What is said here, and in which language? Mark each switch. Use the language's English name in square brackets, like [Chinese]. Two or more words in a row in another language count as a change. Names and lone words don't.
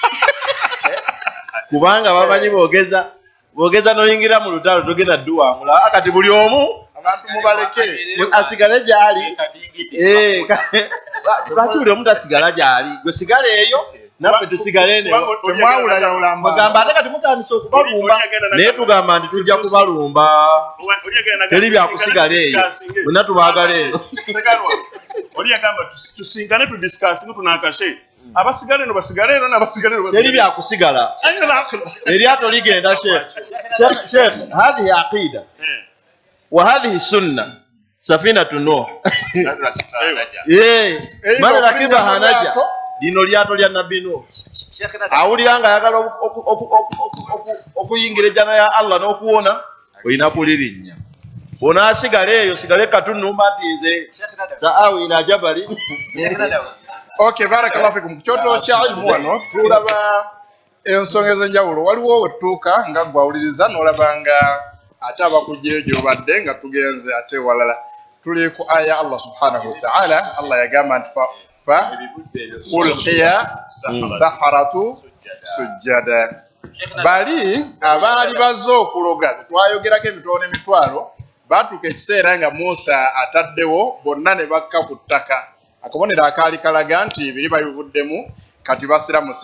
[Ganda] kubanga bamanyi boogeza n'oyingira mu lutalo togenda dduwangula kati buli omu asigale gy'ali lwaki buli omu tasigala gy'ali gwe sigala eyo naffe tusigale negamba ate kati mutandise okubalumba naye tugamba nti tujja kubalumba teri byakusigala eyo bonna tubaagala eno oli yagamba tusinkane tudisikasinge tunakashe abasigale eno basigale eno n'abasigale eno teri byakusigala eryato ligenda sheikh [Arabic] هذه عقيدة وهذه سنة سفينة نوح من ركبها نجا [Ganda] lino lyato lya Nabbi Nuh awulira nga ayagala okuyingira ejjana ya Allah n'okuwona olina kulirinnya onaasigala eyo sigale katunumba nti nze [Arabic] سآوي إلى جبل بارك الله فيكم [Ganda] kyoto kya ilmu wano tulaba ensonga ez'enjawulo waliwo wetuuka nga gwawuliriza n'olaba nga ate abakujjeejo badde nga tugenze ate walala tuli ku aya Allah [Arabic] سبحانه وتعالى [Ganda] Allah yagamba nti [Arabic] فألقي السحرة سجدا [Ganda] bali abaali bazze okuloga twayogerako emitwalo n'emitwalo baatuuka ekiseera nga Musa ataddewo bonna ne bakka ku ttaka akabonero akaali kalaga nti biri babivuddemu kati basiramuse